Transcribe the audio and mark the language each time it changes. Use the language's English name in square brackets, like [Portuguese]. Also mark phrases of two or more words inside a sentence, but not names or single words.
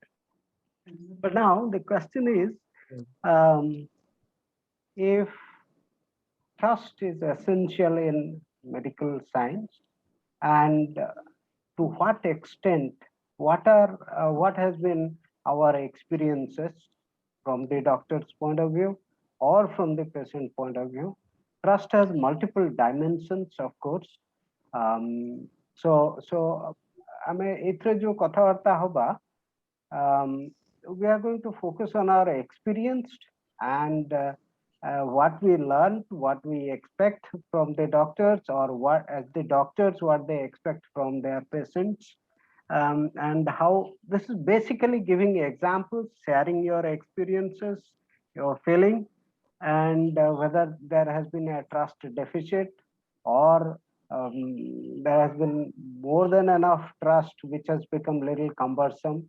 [English] But now the question is, if trust is essential in medical science, and to what extent, what has been our experiences from the doctor's point of view or from the patient point of view? Trust has multiple dimensions, of course. [Odia] So ଆମେ ଏଥିରେ ଯୋଉ କଥାବାର୍ତ୍ତା ହବା, [English] we are going to focus on our experience and what we learned, what we expect from the doctors, or what as the doctors, what they expect from their patients, and how this is basically giving examples, sharing your experiences, your feeling, and whether there has been a trust deficit, or there has been more than enough trust which has become little cumbersome.